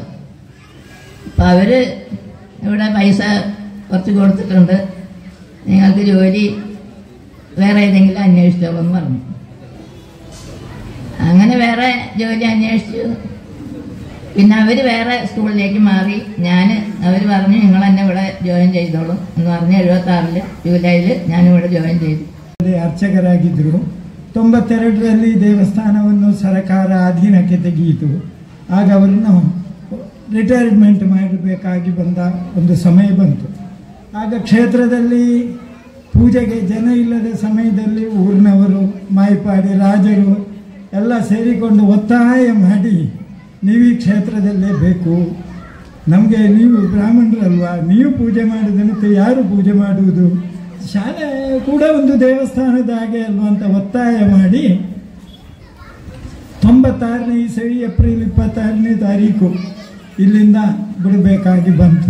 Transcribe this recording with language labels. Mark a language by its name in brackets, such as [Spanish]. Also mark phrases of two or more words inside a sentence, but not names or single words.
[Malayalam] അപ്പം അവർ ഇവിടെ പൈസ കുറച്ച് കൊടുത്തിട്ടുണ്ട്, നിങ്ങൾക്ക് ജോലി വേറെ ഏതെങ്കിലും അന്വേഷിച്ചോളെന്ന് പറഞ്ഞു. അങ്ങനെ വേറെ ജോലി അന്വേഷിച്ചു. പിന്നെ അവർ വേറെ സ്കൂളിലേക്ക് മാറി. അവർ പറഞ്ഞു നിങ്ങൾ എന്നെ ഇവിടെ ജോയിൻ ചെയ്തോളൂ എന്ന് പറഞ്ഞ് 76 ജൂലൈയിൽ ഞാനിവിടെ ಜೋಯಿನ್ ചെയ്തു. [Kannada] ಅರ್ಚಕರಾಗಿದ್ದರು. 92ರಲ್ಲಿ ದೇವಸ್ಥಾನವನ್ನು ಸರ್ಕಾರ ಅಧೀನಕ್ಕೆ ತೆಗೆಯಿತು. ಆಗ ಅವರನ್ನು ರಿಟೈರ್ಮೆಂಟ್ ಮಾಡಬೇಕಾಗಿ ಬಂದ ಒಂದು ಸಮಯ ಬಂತು. ಆಗ ಕ್ಷೇತ್ರದಲ್ಲಿ ಪೂಜೆಗೆ ಜನ ಇಲ್ಲದ ಸಮಯದಲ್ಲಿ ಊರಿನವರು, ಮಾಯ್ಪಾಡಿ ರಾಜರು ಎಲ್ಲ ಸೇರಿಕೊಂಡು ಒತ್ತಾಯ ಮಾಡಿ, ನೀವು ಈ ಕ್ಷೇತ್ರದಲ್ಲೇ ಬೇಕು, ನಮಗೆ ನೀವು ಬ್ರಾಹ್ಮಣರಲ್ವಾ, ನೀವು ಪೂಜೆ ಮಾಡಿದಂತೆ ಯಾರು ಪೂಜೆ ಮಾಡುವುದು, ಶಾಲೆ ಕೂಡ ಒಂದು ದೇವಸ್ಥಾನದ ಹಾಗೆ ಅಲ್ವಾ ಅಂತ ಒತ್ತಾಯ ಮಾಡಿ 96ನೇ ಇಸವಿ ಏಪ್ರಿಲ್ 26ನೇ ತಾರೀಕು ಇಲ್ಲಿಂದ ಬಿಡಬೇಕಾಗಿ ಬಂತು.